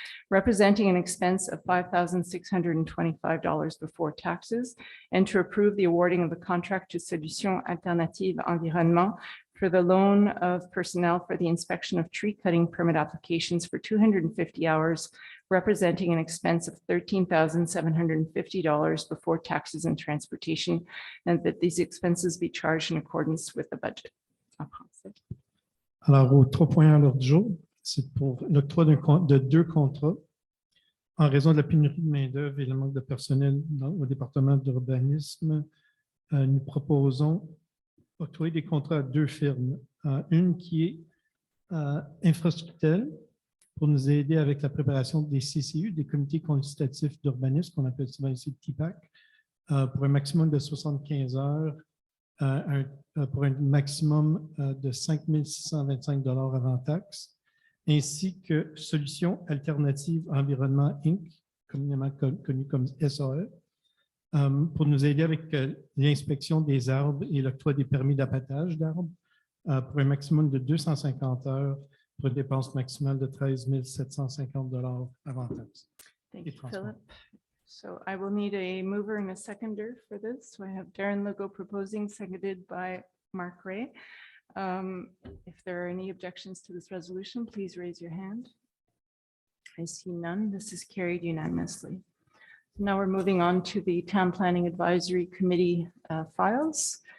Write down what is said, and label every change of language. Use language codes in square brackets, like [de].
[en] representing an expense of $5,625 before taxes, and to approve the awarding of the contract to Solutions Alternatives Environnement for the loan of personnel for the inspection of tree cutting permit applications for 250 hours, representing an expense of $13,750 before taxes and transportation, and that these expenses be charged in accordance with the budget. [fr] Alors, aux 3 points à l'ordre du jour, c'est pour l'octroi de 2 contrats en raison de la pénurie de main-d'œuvre et le manque de personnel au département d'urbanisme. Nous proposons octroyer des contrats à 2 firmes. Une qui est Infrastructel, pour nous aider avec la préparation des CCU, des comités consultatifs d'urbanisme, qu'on appelle souvent ici TPAC, pour un maximum de 75 heures, pour un maximum de 5 625 avant taxes, ainsi que Solutions Alternatives Environnement Inc., communément connu comme SAE, pour nous aider avec l'inspection des arbres et l'octroi des permis d'abattage d'arbres, pour un maximum de 250 heures, pour une dépense maximale de 13 750 avant taxes. [en] Thank you, Philip. So I will need a mover and a seconder for this. So I have Darren Lugo proposing, seconded by Mark Ray. If there are any objections to this resolution, please raise your hand. I see none. This is carried unanimously. Now we're moving on to the Town Planning Advisory Committee files.